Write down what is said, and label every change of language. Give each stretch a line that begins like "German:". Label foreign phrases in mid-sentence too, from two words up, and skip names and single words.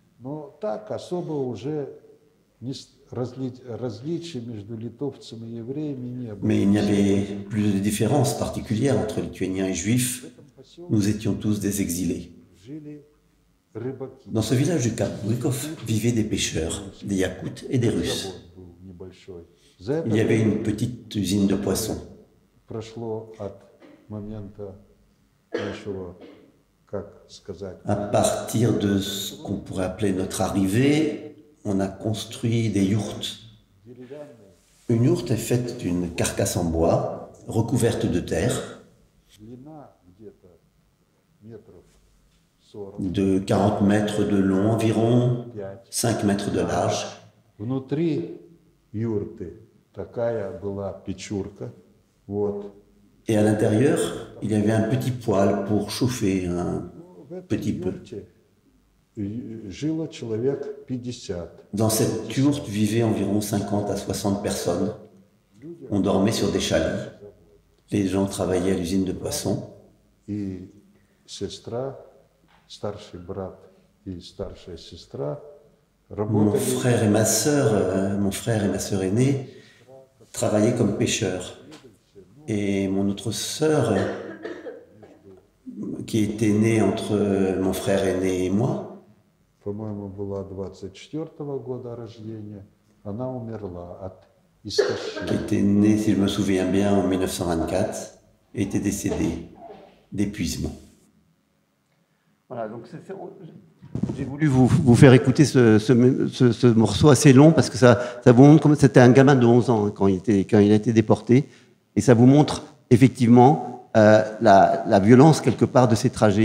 French: Mais il n'y avait plus de différence particulière entre Lituaniens et Juifs. Nous étions tous des exilés.
Russian: рыбаки.
French: Dans ce village du Cap Brukov vivaient des pêcheurs, des Yakoutes et des Russes.
Russian: Завод был небольшой. За это
French: Il y avait une petite usine de poissons.
Russian: прошло от момента нашего, как сказать,
French: À partir de ce qu'on pourrait appeler notre arrivée, on a construit des yourtes. Une yourte est faite d'une carcasse en bois, recouverte de terre,
Russian: длина где-то метров 40,
French: de 40 mètres de long environ, 5. 5 mètres de large.
Russian: Внутри юрты такая была печурка, вот.
French: Et à l'intérieur, il y avait un petit poêle pour chauffer un
Russian: В этой
French: petit peu.
Russian: юрте жило человек 50.
French: Dans cette yourte vivaient environ 50 à 60 personnes. On dormait sur des chalets. Les gens travaillaient à l'usine de poissons.
Russian: И сестра, старший брат и старшая сестра
French: Mon
Russian: работали
French: frère et ma sœur aînée travaillaient comme pêcheurs. Et mon autre sœur, qui était née entre mon frère aîné et moi,
Russian: по-моему, была 24-го года рождения, она умерла от истощения.
French: qui était née, si je me souviens bien, en 1924, et était décédée d'épuisement. Voilà, donc j'ai voulu vous faire écouter ce morceau assez long parce que ça vous montre comme c'était un gamin de 11 ans quand il a été déporté, et ça vous montre effectivement la violence quelque part de ces trajets.